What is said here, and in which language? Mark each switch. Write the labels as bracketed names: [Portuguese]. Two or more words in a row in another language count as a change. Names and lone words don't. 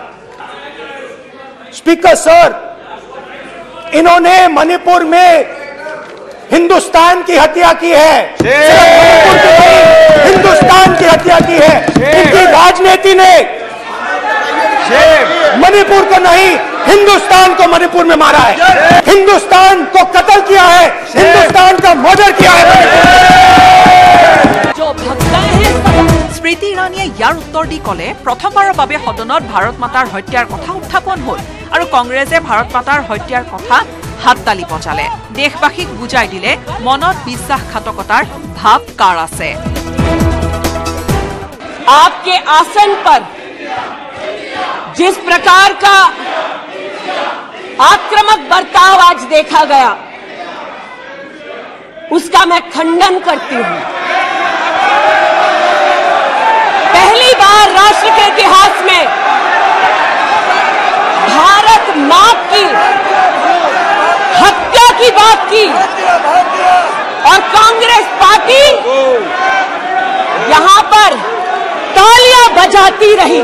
[Hindi] स्पीकर सर, इन्होंने मणिपुर में हिंदुस्तान की हत्या की है, सिर्फ मणिपुर की नहीं, हिंदुस्तान की हत्या की है। इनकी राजनीति ने मणिपुर को नहीं, हिंदुस्तान को मणिपुर में मारा है, हिंदुस्तान को कत्ल किया है, हिंदुस्तान का मर्डर किया है। जो भक्ताएं हैं, [Assamese] স্মৃতি ইৰাণীয়ে ইয়াৰ উত্তৰ দি ক'লে, প্ৰথমবাৰৰ বাবে সদনত ভাৰত মাতাৰ হত্যাৰ কথা উত্থাপন হ'ল আৰু কংগ্ৰেছে ভাৰত মাতাৰ হত্যাৰ কথা হাততালি বজালে। দেশবাসীক বুজাই দিলে মনত বিশ্বাসঘাতকতাৰ ভাৱ কাৰ আছে। [Hindi] आपके आसन पर जिस प्रकार का आक्रामक बर्ताव आज देखा गया, उसका मैं खंडन करती हूं। पहली बार राष्ट्र के इतिहास में भारत मां की हत्या की बात की और कांग्रेस पार्टी यहां पर तालियां बजाती रही।